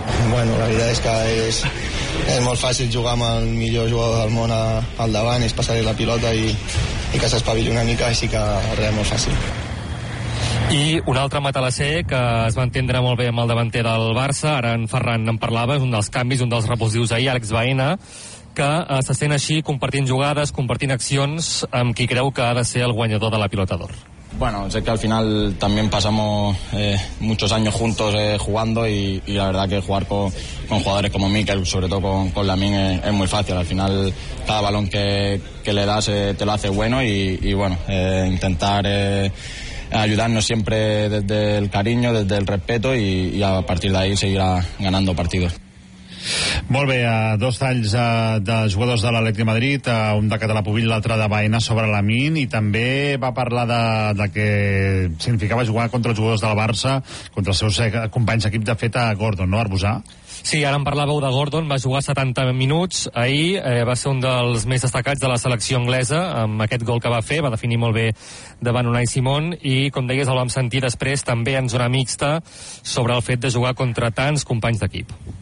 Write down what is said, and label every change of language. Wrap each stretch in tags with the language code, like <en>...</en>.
<ca>Bueno, la veritat és que és molt fàcil jugar amb el millor jugador del món al davant, és passar-li la pilota i que s'espavili una mica, així que res, molt fàcil. I un altre matalasser que es va entendre molt bé amb el davanter del Barça, ara en Ferran en parlava, és un dels canvis, un dels repulsius ahir, Àlex Baena, que se sent així compartint jugades, compartint accions amb qui creu que ha de ser el guanyador de la pilota d'or.</ca> <es>Bueno, sé que al final también pasamos muchos años juntos jugando y la verdad que jugar con jugadores como Mikel, sobre todo con Lamine, es muy fácil. Al final cada balón que le das te lo hace bueno y bueno, intentar ayudarnos siempre desde el cariño, desde el respeto y a partir de ahí seguirá ganando partidos.</es> <ca>Molt bé, dos talls de jugadors de l'Atlètic de Madrid, un de català Pubill, l'altre de Baena, sobre Lamine, i també va parlar de que significava jugar contra els jugadors del Barça, contra els seus companys d'equip, de fet, a Gordon, no, Arbusà? Sí, ara en parlàveu de Gordon, va jugar 70 minuts ahir, va ser un dels més destacats de la selecció anglesa amb aquest gol que va fer, va definir molt bé davant Unai Simón, i com deies el vam sentir després també en zona mixta sobre el fet de jugar contra tants companys d'equip.</ca>